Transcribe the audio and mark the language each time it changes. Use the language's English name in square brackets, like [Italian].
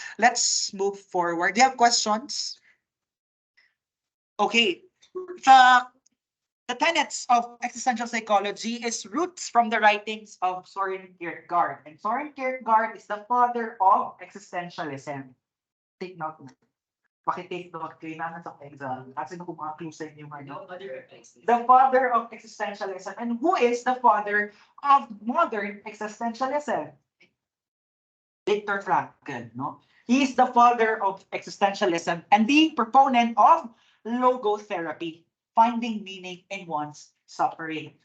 [English] Let's move forward. Do you have questions? Okay. The, the tenets of existential psychology is roots from the writings of Soren Kierkegaard. And Soren Kierkegaard is the father of existentialism. Take note. [Filipino] Pakitake note kayo na sa exam. Kasi kung mga clues sa inyo ano. [English] The father of existentialism. And who is the father of modern existentialism? Viktor Frankl, no? He is the father of existentialism and the proponent of logotherapy, finding meaning in one's suffering.